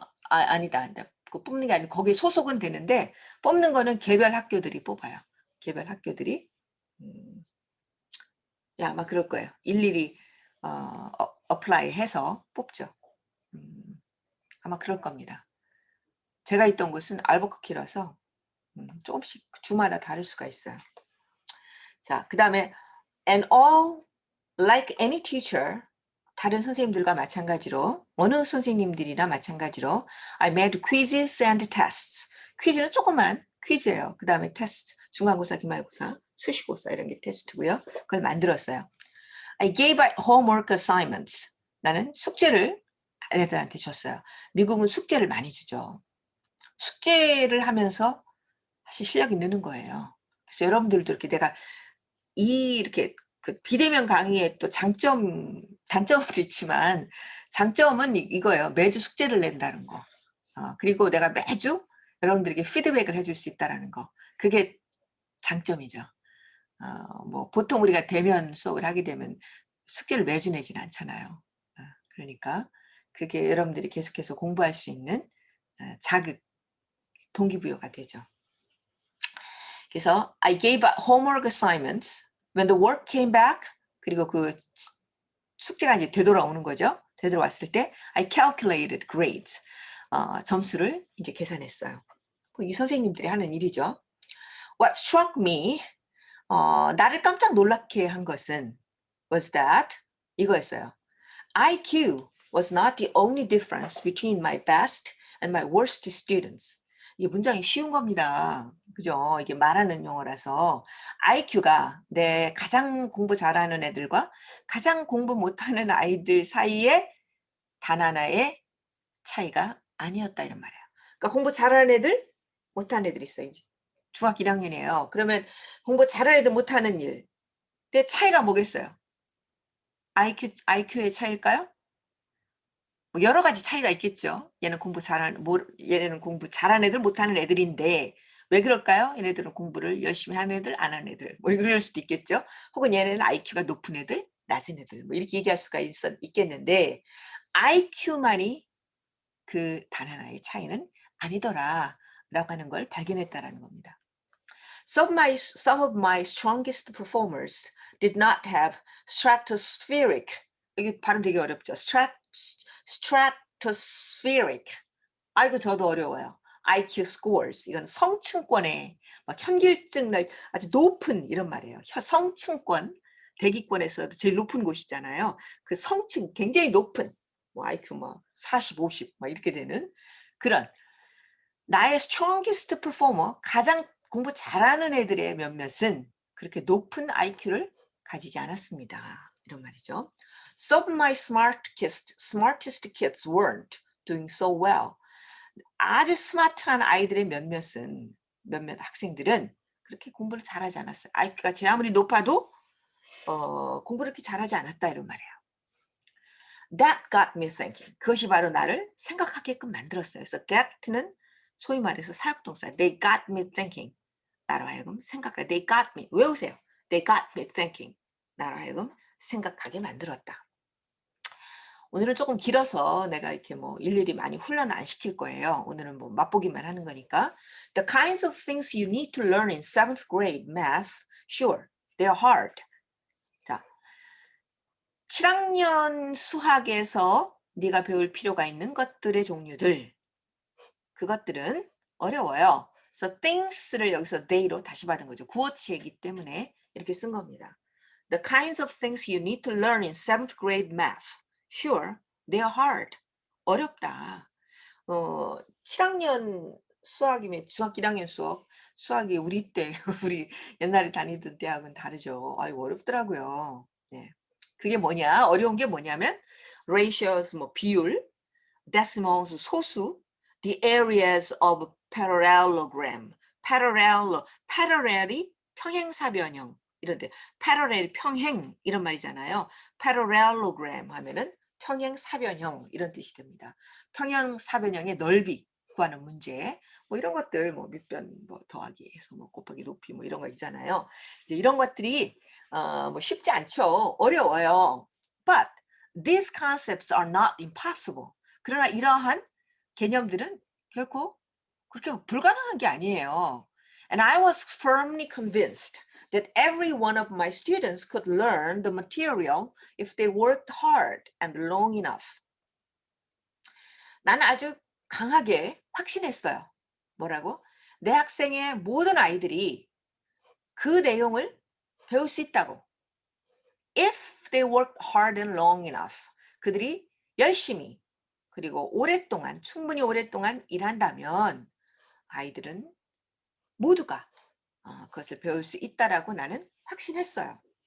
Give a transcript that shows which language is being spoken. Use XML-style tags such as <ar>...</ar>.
<ko>아니다. 그 뽑는 게 아니고 거기에 소속은 되는데 뽑는 거는 개별 학교들이 뽑아요. 개별 학교들이. 아마 그럴 거예요. 일일이 어플라이 해서 뽑죠. 아마 그럴 겁니다. 제가 있던 곳은 알버커키라서 조금씩 주마다 다를 수가 있어요. 자, 그 다음에</ko> <en>and all like any teacher</en> <ko>다른 선생님들과 마찬가지로 어느 선생님들이나 마찬가지로</ko> <en>I made quizzes and tests.</en> <ko>퀴즈는 조그만 퀴즈예요. 그 다음에 테스트, 중간고사, 기말고사, 수시고사 이런 게 테스트고요. 그걸 만들었어요.</ko> <en>I gave out homework assignments.</en> <ko>나는 숙제를 애들한테 줬어요. 미국은 숙제를 많이 주죠. 숙제를 하면서 사실 실력이 느는 거예요. 그래서 여러분들도 이렇게 내가 이렇게 그 비대면 강의의 또 단점도 있지만 장점은 이거예요. 매주 숙제를 낸다는 거. 그리고 내가 매주 여러분들에게 피드백을 해줄 수 있다는 거. 그게 장점이죠. 뭐 보통 우리가 대면 수업을 하게 되면 숙제를 매주 내지는 않잖아요. 그러니까 그게 여러분들이 계속해서 공부할 수 있는 자극, 동기부여가 되죠. 그래서</ko> <en>I gave out homework assignments. When the work came back,</en> <ko>그리고 그 숙제가 이제 되돌아오는 거죠. 되돌아왔을 때</ko> <en>I calculated grades.</en> <ko>점수를 이제 계산했어요. 이 선생님들이 하는 일이죠.</ko> <en>What struck me,</en> <ko>나를 깜짝 놀랍게 한 것은</ko> <en>was that</en> <ko>이거였어요.</ko> <en>IQ was not the only difference between my best and my worst students.</en> <ko>이게 문장이 쉬운 겁니다. 그죠? 이게 말하는 용어라서 IQ가 내 가장 공부 잘하는 애들과 가장 공부 못하는 아이들 사이에 단 하나의 차이가 아니었다 이런 말이에요. 그러니까 공부 잘하는 애들, 못하는 애들이 있어요. 이제 중학교 1학년이에요. 그러면 공부 잘하는 애들 못하는 일의 차이가 뭐겠어요? IQ의 차이일까요? 뭐 여러 가지 차이가 있겠죠. 얘는 공부 잘하는 애들 못하는 애들인데 왜 그럴까요? 얘네들은 공부를 열심히 하는 애들, 안 하는 애들 뭐 이럴 수도 있겠죠. 혹은 얘네는 IQ가 높은 애들, 낮은 애들 뭐 이렇게 얘기할 수가 있겠는데 IQ만이 그 단 하나의 차이는 아니더라 라고 하는 걸 발견했다라는 겁니다.</ko> <en>Some of my strongest performers did not have stratospheric</en> <ko>이게 발음 되게 어렵죠. stratospheric. 아이고 저도 어려워요.</ko> <en>IQ scores.</en> <ko>이건 성층권에 막 현길증 날 아주 높은 이런 말이에요. 성층권 대기권에서도 제일 높은 곳이잖아요. 그 성층 굉장히 높은 뭐 IQ 막 40, 50 막 이렇게 되는 그런 나의</ko> <en>strongest performer,</en> <ko>가장 공부 잘하는 애들의 몇몇은 그렇게 높은 IQ를 가지지 않았습니다. 이런 말이죠.</ko> <en>Some of my smartest kids weren't doing so well.</en> <ko>아주 스마트한 아이들의 몇몇 학생들은 그렇게 공부를 잘하지 않았어요. IQ가 제 아무리 높아도 공부를 그렇게 잘하지 않았다 이런 말이에요.</ko> <en>That got me thinking.</en> <ko>그것이 바로 나를 생각하게끔 만들었어요. 그래서 get는 소위 말해서 사역동사.</ko> <en>They got me thinking.</en> <ko>나로 하여금 생각하게.</ko> <en>They got me.</en> <ko>외우세요.</ko> <en>They got me thinking.</en> <ko>나로 하여금 생각하게 만들었다. 오늘은 조금 길어서 내가 이렇게 뭐 일일이 많이 훈련 안 시킬 거예요. 오늘은 뭐 맛보기만 하는 거니까.</ko> <en>The kinds of things you need to learn in 7th grade math, sure, they are hard.</en> <ko>자, 7학년 수학에서 네가 배울 필요가 있는 것들의 종류들. 그것들은 어려워요. 그래서 things를 여기서 they로 다시 받은 거죠. 구어체이기 때문에 이렇게 쓴 겁니다.</ko> <en>The kinds of things you need to learn in 7th grade math. Sure, they are hard.</en> <ko>어렵다. 7학년 수학이면 중학교 1학년 수학이 우리 때 우리 옛날에 다니던 대학은 다르죠. 아이고 어렵더라고요. 네. 그게 뭐냐? 어려운 게 뭐냐면 ratios 뭐 비율, decimals 소수,</ko> <en>the areas of parallelogram.</en> <ko>parallel이 평행사변형 이런데 parallel 평행 이런 말이잖아요. parallelogram 하면은 평행사변형 이런 뜻이 됩니다. 평행사변형의 넓이 구하는 문제 뭐 이런 것들 뭐 밑변 뭐 더하기 해서 뭐 곱하기 높이 뭐 이런 거 있잖아요. 이제 이런 것들이 뭐 쉽지 않죠. 어려워요.</ko> <en>But these concepts are not impossible.</en> <ko>그러나 이러한 개념들은 결코 그렇게 불가능한 게 아니에요.</ko> <en>And I was firmly convinced that every one of my students could learn the material if they worked hard and long enough.</en> <ko>나는 아주 강하게 확신했어요. 뭐라고? 내 학생의 모든 아이들이 그 내용을 배울 수 있다고.</ko> <en>If they worked hard and long enough.</en> <ko>그들이 열심히 그리고 오랫동안 충분히 오랫동안 일한다면 아이들은 모두가 그것을 배울 수 있다라고 나는 확신했어요.</ko>